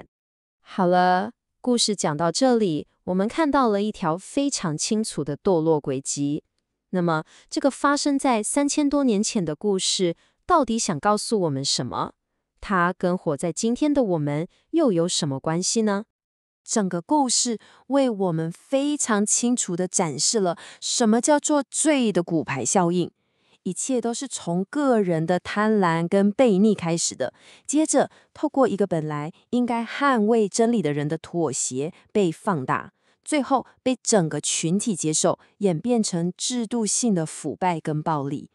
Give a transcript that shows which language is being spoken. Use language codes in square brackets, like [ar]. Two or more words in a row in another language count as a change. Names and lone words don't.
[zh] 好了，故事講到這裡，我們看到了一條非常清楚的墮落軌跡。那麼，這個發生在3000多年前的故事，到底想告訴我們什麼？它跟活在今天的我們又有什麼關係呢？整個故事為我們非常清楚地展示了什麼叫做罪的骨牌效應。一切都是從個人的貪婪跟悖逆開始的，接着透過一個本來應該捍衛真理的人的妥協被放大，最後被整個群體接受，演變成制度性的腐敗跟暴力。